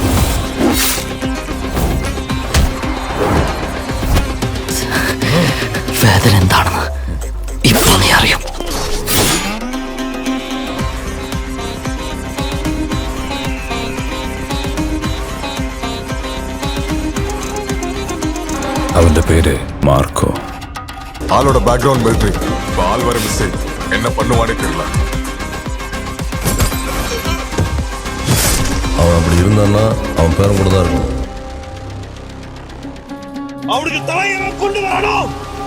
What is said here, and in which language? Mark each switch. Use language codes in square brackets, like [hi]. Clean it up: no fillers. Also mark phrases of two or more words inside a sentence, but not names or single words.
[ml] വേദന എന്താണെന്ന് ഇപ്പൊ നീ അറിയും. അവന്റെ പേര് മാർക്കോ. [ta] ஆளோட [en] background military. [ta] இப்போ ஆள் வர மிஸ்டேக் என்ன பண்ணுவானே தெரியல. அவன் அப்படி இருந்தான்னா அவன் பேரும் கூட தான் இருக்கும். அவனுக்கு தலையை கொண்டு வரணும்.